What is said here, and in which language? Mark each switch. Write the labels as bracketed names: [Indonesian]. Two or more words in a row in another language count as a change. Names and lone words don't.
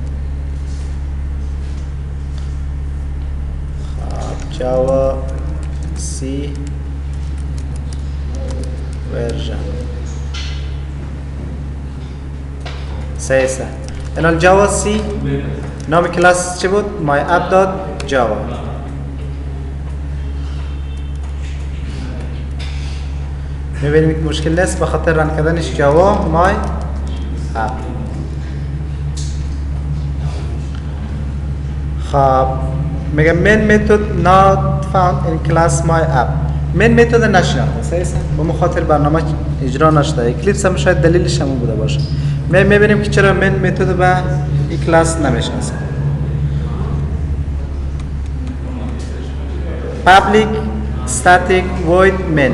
[Persian] خب [English] javac version [Persian] صحیح است. این جاوا سی نام کلاس چی بود؟ [English] my app.java. [Persian] میبینیم که مشکل نیست به خاطر رن کردنش جاوا my app. خب میگه [English] main method not found in class my app. main method [Persian] نشناخته صحیح است؟ به مخاطر برنامه اجرا نشده. اکلیپس هم شاید دلیلش همون بوده باشه. میبینیم که چرا [English] main method [Persian] به این کلاس نمیشناسه. [English] public static void main.